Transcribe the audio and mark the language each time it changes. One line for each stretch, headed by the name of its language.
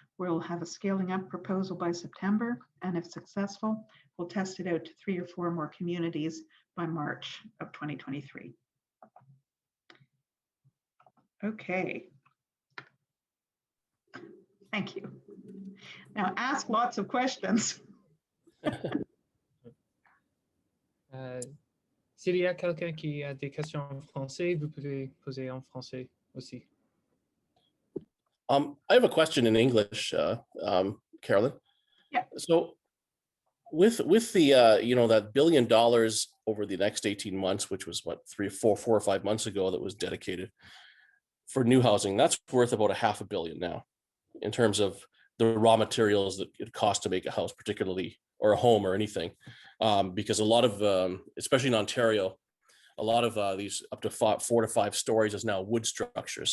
English: We'll have a scaling up proposal by September, and if successful, we'll test it out to 3 or 4 more communities by March of 2023. Okay. Thank you. Now ask lots of questions.
French: S'il y a quelqu'un qui a des questions en français, vous pouvez poser en français aussi.
English: I have a question in English, Carolyn. Yeah. So with the you know, that $1 billion over the next 18 months, which was what, 4 or 5 months ago, that was dedicated for new housing, that's worth about $500 million now in terms of the raw materials that it costs to make a house, particularly, or a home or anything, because a lot of, especially in Ontario, a lot of these up to 4 to 5 stories is now wood structures.